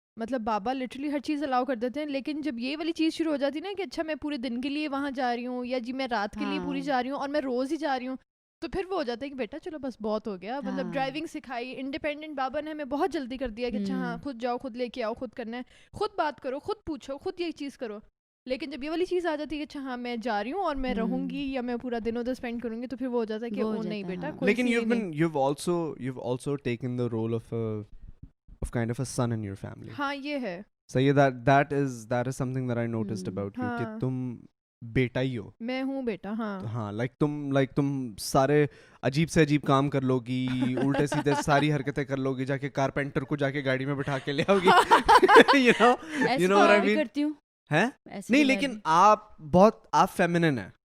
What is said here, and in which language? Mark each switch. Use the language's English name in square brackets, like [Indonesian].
[Urdu] مطلب بابا لٹرلی ہر چیز الاؤ کر دیتے ہیں, لیکن جب یہ والی چیز شروع ہو جاتی نا کہ اچھا میں پورے دن کے لیے وہاں جا رہی ہوں, یا جی میں رات کے لیے پوری جا رہی ہوں اور میں روز ہی جا رہی ہوں, تو پھر وہ ہو جاتا ہے کہ بیٹا چلو بس بہت ہو گیا. مطلب ڈرائیونگ سکھائی, انڈیپینڈنٹ بابا نے ہمیں بہت جلدی کر دیا کہ اچھا ہاں خود جاؤ, خود لے کے آؤ, خود کرنا ہے, خود بات کرو, خود پوچھو, خود یہ چیز کرو. لیکن جب یہ والی چیز آ جاتی ہے کہ اچھا ہاں میں جا رہی ہوں اور میں رہوں گی یا میں پورا دن ادھر اسپینڈ کروں گی, تو پھر وہ ہو جاتا ہے کہ او نہیں بیٹا. لیکن [English] you've also taken the role of kind of a son in your family. [Urdu] ہاں یہ ہے صحیح ہے. [English] that is something that I noticed about you [Urdu] کہ تم بیٹا ہی ہو. میں ہوں بیٹا. ہاں تم سارے عجیب سے عجیب کام کر لو گی, الٹے سیدھے ساری حرکتیں کر لو گی, جا کے کارپینٹر کو جا کے گاڑی میں بٹھا کے لے آؤ گی. [English] you know what I mean. [Urdu] کرتی ہوں ہے نہیں, لیکن آپ فیمنن ہیں.